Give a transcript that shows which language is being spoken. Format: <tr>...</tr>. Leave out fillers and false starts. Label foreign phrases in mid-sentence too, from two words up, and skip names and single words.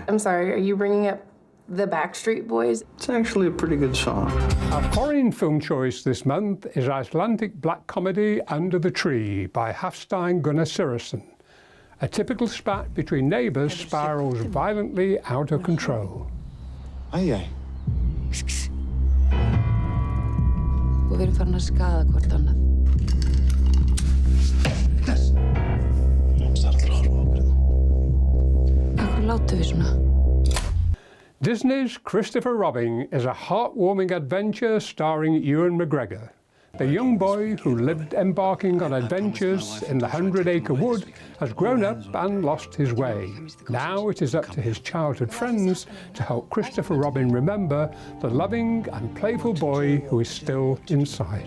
<en>I'm sorry, are you bringing up the Backstreet Boys? It's actually a pretty good song. Our foreign film choice this month is Icelandic black comedy Under the Tree by Hafstein Gunnar Sirison. A typical spat between neighbours spirals violently out of control.</en> <is>Æ, æ. Og við erum farin að skaða hvort annað. Akkur látum við svona?</is> <en>Disney's Christopher Robin is a heartwarming adventure starring Ewan McGregor. The young boy who lived embarking on adventures in the 100-acre wood has grown up and lost his way. Now it is up to his childhood friends to help Christopher Robin remember the loving and playful boy who is still inside.</en>